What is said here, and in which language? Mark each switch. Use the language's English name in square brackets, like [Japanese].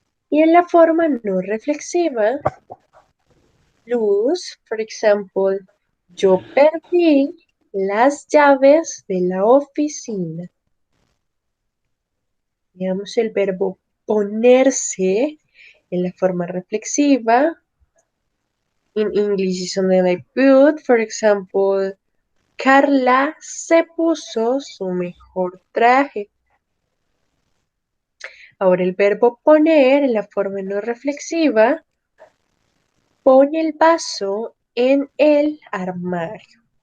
[Spanish] Y en la forma no reflexiva, lose. [English] For example, [Spanish] yo perdí las llaves de la oficina. Veamos el verbo ponerse en la forma reflexiva. [English] In English is something like put. For example, [Spanish] Carla se puso su mejor traje. Ahora el verbo poner en la forma no reflexiva. Pone el vaso en el armario.